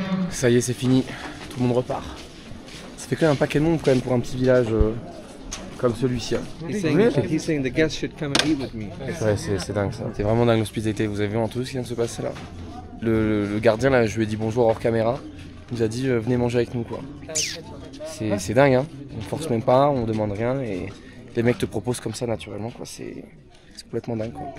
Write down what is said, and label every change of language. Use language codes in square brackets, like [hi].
[fr] Ça y est, c'est fini. Tout le monde repart. Ça fait quand même un paquet de monde quand même pour un petit village comme celui-ci. [en] He's saying the guests should come and eat with me. [fr] Ouais, c'est dingue ça. C'est vraiment dingue l'hospitalité. Vous avez vu en tout ce qui vient de se passer là. Le gardien là, je lui ai dit bonjour hors caméra. Il nous a dit venez manger avec nous quoi. C'est dingue hein. On force même pas, on demande rien et les mecs te proposent comme ça naturellement quoi. C'est complètement dingue quoi.